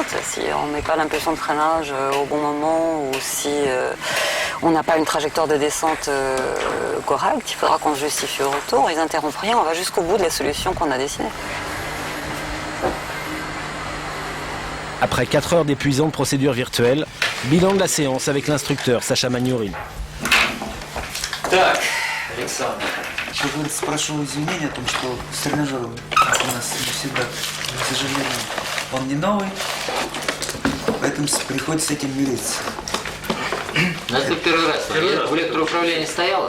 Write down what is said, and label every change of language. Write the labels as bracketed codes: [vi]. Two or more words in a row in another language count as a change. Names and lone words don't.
[fr] Si on met pas l'impulsion de freinage au bon moment ou si on n'a pas une trajectoire de descente correcte, il faudra qu'on se justifie au retour. Ils n'interrompent rien, on va jusqu'au bout de la solution qu'on a dessinée. Après 4 heures d'épuisante procédure virtuelle, bilan de la séance avec l'instructeur Sacha Magnourine. [ru] Так, Александр, еще раз прошу извинения о том, что с тренажером у нас не всегда, к сожалению, он не новый, поэтому приходится с этим мириться. Ну это первый раз. В электроуправлении стояла?